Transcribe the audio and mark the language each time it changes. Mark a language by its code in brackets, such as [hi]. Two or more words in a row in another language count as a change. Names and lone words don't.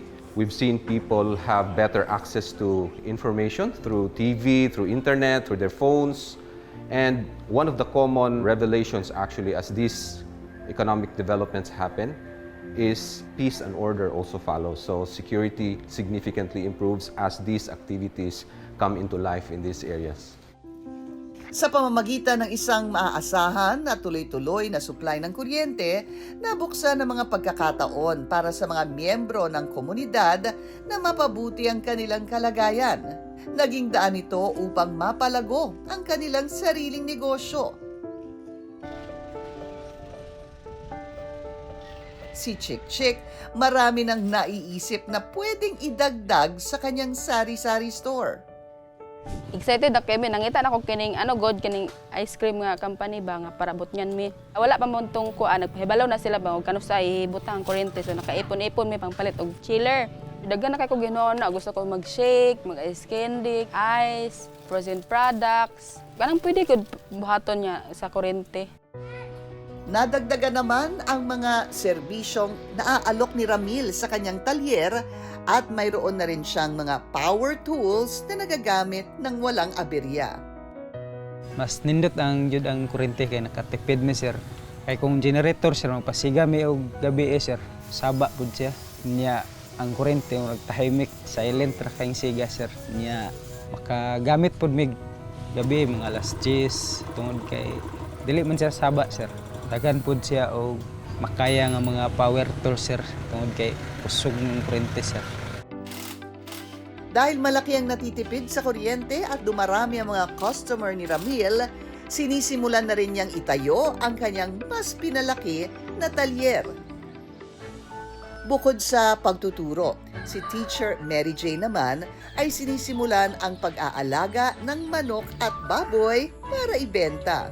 [en] We've seen people have better access to information through TV, through internet, through their phones. And one of the common revelations actually as these economic developments happen is peace and order also follows. So security significantly improves as these activities come into life in these areas. [tl] Sa pamamagitan ng isang maaasahan at tuloy-tuloy na supply ng kuryente, nabuksan ang mga pagkakataon para sa mga miyembro ng komunidad na mapabuti ang kanilang kalagayan. Naging daan ito upang mapalago ang kanilang sariling negosyo. Si Chick Chick, marami nang naiisip na pwedeng idagdag sa kanyang sari-sari store. [ceb] Excited ako kami, nangita na ako kining god kining [en] ice cream [ceb] nga company ba nga parabot niyan mi. Wala pa mo tong kuan, nagpahibalaw na sila ba og kano sa ibutang kuryente, so nakaipon-ipon mi pangpalit og chiller. Daghan na kay ko ginoon na gusto ko mag-shake, [en] mag-ice candy, ice, frozen products. [ceb] Kanang pwede ko buhaton niya sa kuryente. [tl] Nadagdagan naman ang mga serbisyong naaalok ni Ramil sa kanyang talyer at mayroon na rin siyang mga [en] power tools [tl] na nagagamit ng walang aberya. [ceb] Mas nindot ang jud ang kuryente kay nakatipid mi sir. Kay kung generator sir magpasiga mi og gabi sir, saba pud siya. Niya ang kuryente nagtahimik, silent ra kay siga sir. Niya makagamit pud mig gabi mga alas 10 tungod kay dili man siya saba sir. Dagan pud siya og makaya nga mga [en] power tools [ceb] sir tungod kay usog ng kuryente sir. [tl] Dahil malaki ang natitipid sa kuryente at dumarami ang mga customer ni Ramil, sinisimulan na rin niyang itayo ang kanyang mas pinalaki na talyer. Bukod sa pagtuturo, si Teacher Mary Jane naman ay sinisimulan ang pag-aalaga ng manok at baboy para ibenta.